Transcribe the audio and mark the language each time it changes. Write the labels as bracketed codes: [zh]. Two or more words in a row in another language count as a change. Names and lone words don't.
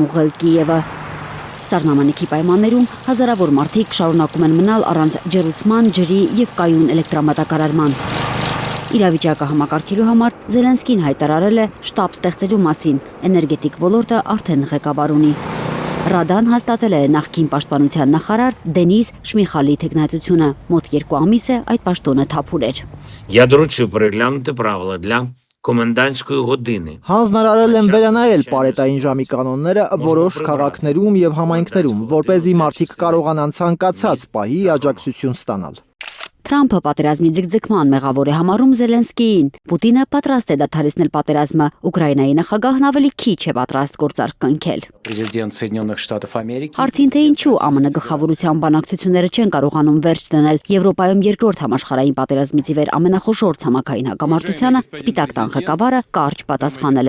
[hy] ուղղել Կիևը։ Սառնամանիքի պայմաններում հազարավոր մարդիկ շարունակում են մնալ առանց ջրուցման, ջրի եւ կայուն էլեկտրամատակարարման։ Իրավիճակը համակարգելու համար Զելենսկին հայտարարել է շտաբ ստեղծելու մասին, էներգետիկ ոլորտը արդեն ղեկավար ունի։ Ռադան հաստատել է նախկին պաշտպանության նախարար Դենիս Շմիխալի թեկնածությունը, մոտ 2 ամիս է այդ պաշտոնը թափուր էր։ [uk] Я доручив переглянути правила для комендантської години. [hy] Հանձնարարել են վերանայել պարետային ժամի կանոնները որոշ քաղաքներում եւ համայնքներում, որպեսզի մարդիկ կարողանան ցանկացած պահի աջակցություն ստանալ։ Թրամփը պատերազմի ձգձգման մեղավոր է համարում Զելենսկիին։ Պուտինը պատրաստ է դադարեցնել պատերազմը, Ուկրաինայի նախագահն ավելի քիչ է պատրաստ գործարք կնքել։ Հարցին թե ինչու ԱՄՆ գլխավորության բանակցությունները չեն կարողանում վերջ դնել Եվրոպայում երկրորդ համաշխարհային պատերազմից ի վեր ամենախոշոր ցամաքային հակամարտությանը, Սպիտակ տան ղեկավարը կարճ պատասխանել է.